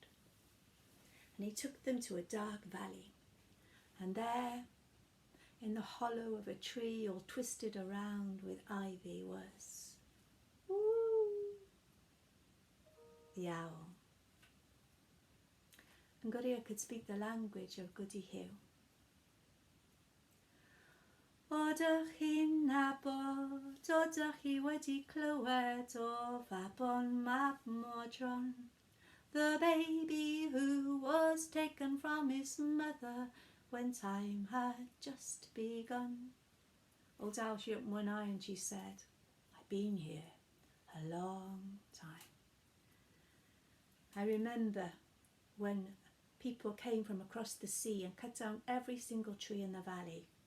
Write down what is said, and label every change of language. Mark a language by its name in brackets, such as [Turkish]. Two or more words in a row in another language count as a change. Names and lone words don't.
[English] And he took them to a dark valley, and there, in the hollow of a tree all twisted around with ivy, was the owl. And Goria could speak the language of Goody Hill. [Welsh] Odych chi'n nabod, odych chi wedi clywed o Fabon Mab Modron, [English] the baby who was taken from his mother when time had just begun. Old Owl, she opened one eye and she said, I've been here a long time. I remember when people came from across the sea and cut down every single tree in the valley.